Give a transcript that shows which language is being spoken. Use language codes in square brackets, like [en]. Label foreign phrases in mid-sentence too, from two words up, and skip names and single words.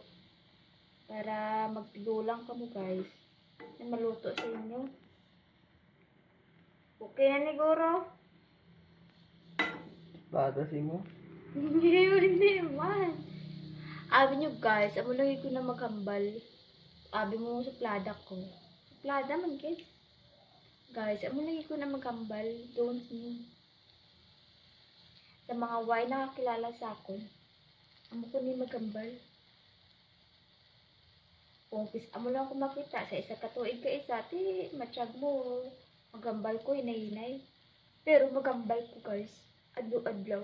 [hil] Para magtigulang ka mo guys. Na maluto sa inyo. Okay na ni Goro? Bata si mo? Hindi man. Abi nyo guys, amo lagi ko na maghambal. Abi mo sa plada ko. Plada man guys. Guys, amo lagi ko na maghambal. [en] Don't me. [hil] Sa mga Y nakakilala sa akin. Amo ko ni maghambal. Kung amo lang ako makita sa isa katuig ka isa, ti matsyag mo. Maghambal ko, hinay-hinay. Pero maghambal ko guys. Adlaw-adlaw.